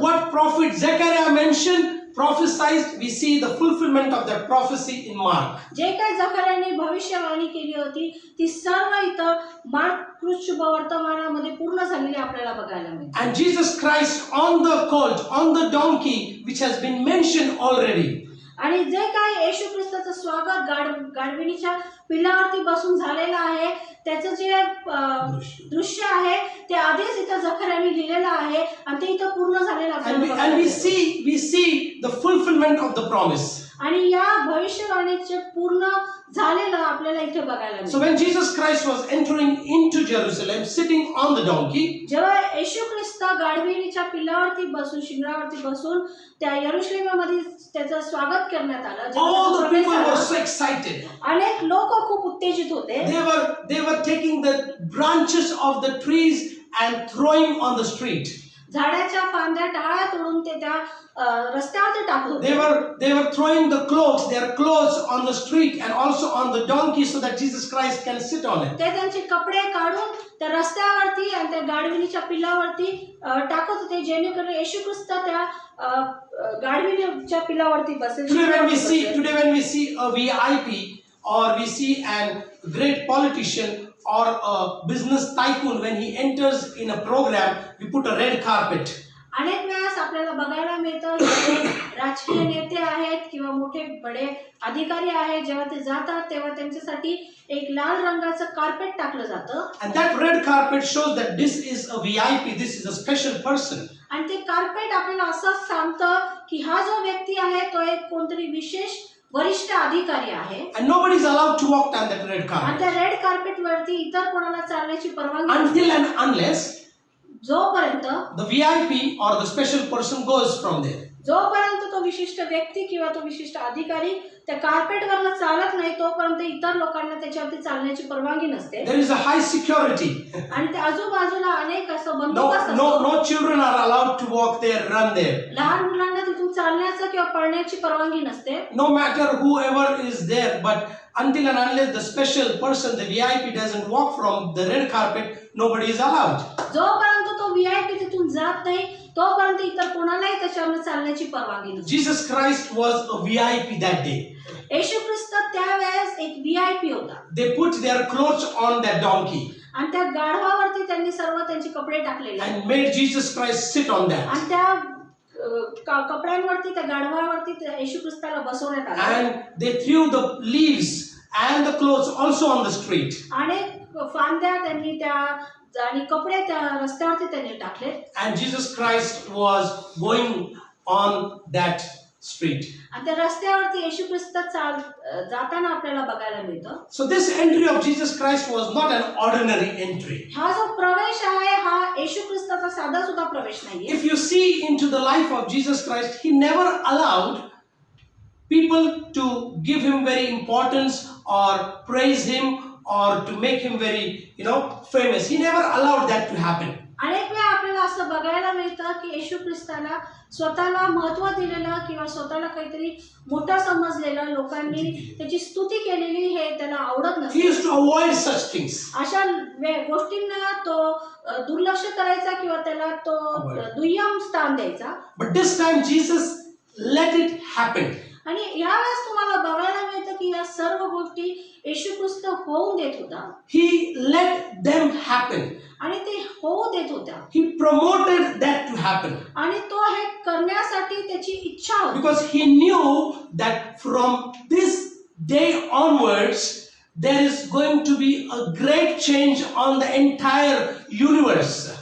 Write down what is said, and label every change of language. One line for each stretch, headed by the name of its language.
English: What prophet Zechariah mentioned, prophesied, we see the fulfillment of that prophecy in Mark.
Marathi: जे काही जकर्याने भविष्यवाणी केली होती ती सर्व इथं मार्क कृष्ण वर्तमानामध्ये पूर्ण झालेली आपल्याला बघायला मिळते.
English: And Jesus Christ on the colt, on the donkey, which has been mentioned already.
Marathi: आणि जे काही येशू ख्रिस्ताचं स्वागत गाढविणीच्या पिलावरती बसून झालेलं आहे त्याचं जे दृश्य आहे ते आधीच इथं जकर्याने लिहिलेलं आहे आणि ते इथं पूर्ण झालेलं आपल्याला.
English: And we see the fulfillment of the promise.
Marathi: आणि या भविष्यवाणीचे पूर्ण झालेलं आपल्याला इथे बघायला मिळतं.
English: So when Jesus Christ was entering into Jerusalem, sitting on the donkey,
Marathi: जेव्हा येशू ख्रिस्त गाढविणीच्या पिलावरती बसून शिंगरावरती बसून त्या यरूशलेममध्ये त्याचं स्वागत करण्यात आलं.
English: all the people were so excited.
Marathi: अनेक लोक खूप उत्तेजित होते.
English: They were taking the branches of the trees and throwing on the street.
Marathi: झाडाच्या फांद्या टाळ्या तोडून ते त्या रस्त्यावर टाकत होते.
English: They were throwing their clothes on the street and also on the donkey so that Jesus Christ can sit on it.
Marathi: ते त्यांचे कपडे काढून त्या रस्त्यावरती आणि त्या गाढविणीच्या पिलावरती टाकत होते जेणेकरून येशू ख्रिस्त त्या गाढविणीच्या पिलावरती बसेल.
English: Today when we see a VIP or we see a great politician or a business tycoon, when he enters in a program, we put a red carpet.
Marathi: अनेक वेळेस आपल्याला बघायला मिळतं राजकीय नेते आहेत किंवा मोठे बडे अधिकारी आहेत, जेव्हा ते जातात तेव्हा त्यांच्यासाठी एक लाल रंगाचं कार्पेट टाकलं जातं.
English: And that red carpet shows that this is a VIP, this is a special person.
Marathi: आणि ते कार्पेट आपल्याला असं सांगतं की हा जो व्यक्ती आहे तो एक कोणतरी विशेष वरिष्ठ अधिकारी आहे.
English: And nobody is allowed to walk on that red carpet.
Marathi: आणि त्या रेड कार्पेट वरती इतर कोणाला चालण्याची परवानगी
English: until and unless
Marathi: जोपर्यंत
English: the VIP or the special person goes from there.
Marathi: जोपर्यंत तो विशिष्ट व्यक्ती किंवा तो विशिष्ट अधिकारी त्या कार्पेटवरनं चालत नाही तोपर्यंत इतर लोकांना त्याच्यावरती चालण्याची परवानगी नसते.
English: There is a high security.
Marathi: आणि त्या आजूबाजूला अनेक असं बंदोबस्त असतो.
English: No children are allowed to walk there, run there.
Marathi: लहान मुलांना तिथून चालण्याचं किंवा पळण्याची परवानगी नसते.
English: No matter whoever is there, but until and unless the special person, the VIP, doesn't walk from the red carpet, nobody is allowed.
Marathi: जोपर्यंत तो VIP तिथून जात नाही तोपर्यंत इतर कोणालाही त्याच्यावर चालण्याची परवानगी नसते.
English: Jesus Christ was a VIP that day.
Marathi: येशू ख्रिस्त त्यावेळेस एक VIP होता.
English: They put their clothes on that donkey.
Marathi: आणि त्या गाढवावरती त्यांनी सर्व त्यांचे कपडे टाकलेले
English: and made Jesus Christ sit on that.
Marathi: आणि त्या कपड्यांवरती त्या गाढवावरती येशू ख्रिस्ताला बसवण्यात आले.
English: And they threw the leaves and the clothes also on the street.
Marathi: आणि फांद्या त्यांनी त्या आणि कपडे त्या रस्त्यावरती त्यांनी टाकले.
English: And Jesus Christ was going on that street.
Marathi: आणि त्या रस्त्यावरती येशू ख्रिस्त जाताना आपल्याला बघायला मिळतं.
English: So this entry of Jesus Christ was not an ordinary entry.
Marathi: हा जो प्रवेश आहे हा येशू ख्रिस्ताचा साधा सुद्धा प्रवेश नाहीये.
English: If you see into the life of Jesus Christ, he never allowed people to give him very importance or praise him or to make him very, famous. He never allowed that to happen.
Marathi: अनेक वेळा आपल्याला असं बघायला मिळतं की येशू ख्रिस्ताला स्वतःला महत्त्व दिलेलं किंवा स्वतःला काहीतरी मोठं समजलेलं लोकांनी त्याची स्तुती केलेली हे त्याला आवडत
English: He
Marathi: नसतं.
English: used to avoid such things.
Marathi: अशा गोष्टींना तो दुर्लक्ष करायचा किंवा त्याला तो दुय्यम स्थान द्यायचा.
English: But this time Jesus let it happen.
Marathi: आणि यावेळेस तुम्हाला बघायला मिळतं की या सर्व गोष्टी येशू ख्रिस्त होऊन देत होता.
English: He let them happen.
Marathi: आणि ते होऊ देत होत्या.
English: He promoted that to happen.
Marathi: आणि तो हे करण्यासाठी त्याची इच्छा होती.
English: Because he knew that from this day onwards there is going to be a great change on the entire universe.